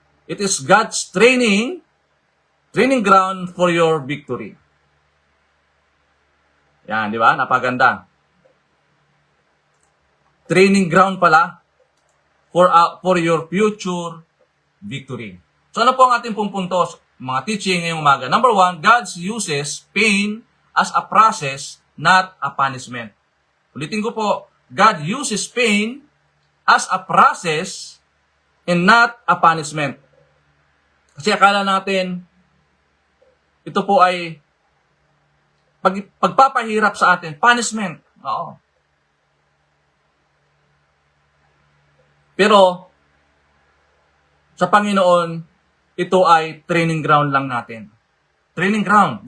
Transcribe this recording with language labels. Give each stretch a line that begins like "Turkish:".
English: It is God's training ground for your victory.
Filipino: Yan, di ba? Napaganda.
English: Training ground pala for your future victory.
Filipino: So ano po ang ating pong puntos, mga teaching ngayong umaga?
English: Number 1, God uses pain as a process, not a punishment.
Filipino: Ulitin ko po,
English: God uses pain as a process, and not a punishment.
Filipino: Kasi akala natin, ito po ay pagpapahirap sa atin, punishment. Oo. Pero, sa Panginoon, ito ay training ground lang natin. Training ground.